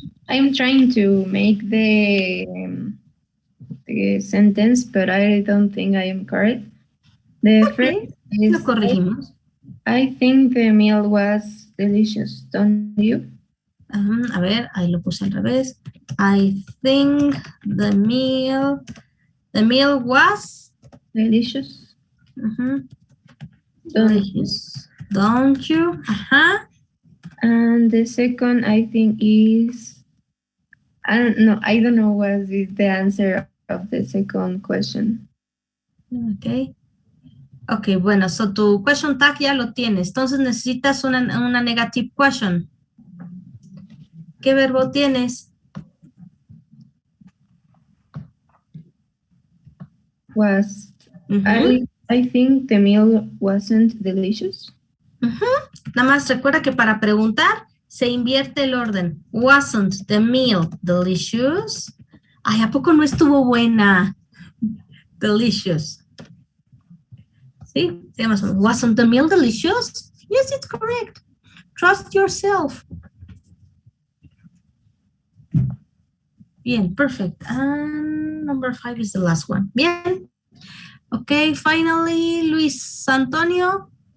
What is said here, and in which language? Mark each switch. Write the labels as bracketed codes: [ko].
[en] I'm trying to make the sentence, but I don't think I am correct. The Okay. first is, [es] Lo corregimos. [en] I think the meal was delicious, don't you? [es] A ver, ahí lo puse al revés. [en] I think the meal was Delicious. delicious. Don't you? Ajá. And the second, I think, is, I don't know what is the answer of the second question. [es] Ok. Ok, bueno, [en] so [es] tu question tag ya lo tienes. Entonces necesitas una [en] negative question. [es] ¿Qué verbo tienes? [en] Was, I think the meal wasn't delicious. [es] Nada más recuerda que para preguntar se invierte el orden. [en] Wasn't the meal delicious? [es] Ay, ¿a poco no estuvo buena? [en] Delicious. [es] ¿Sí? [en] Wasn't the meal delicious? Yes, it's correct. Trust yourself. [es] Bien, [en] perfect. And number 5 is the last one. [es] Bien. [en] Okay, finally, Luis Antonio.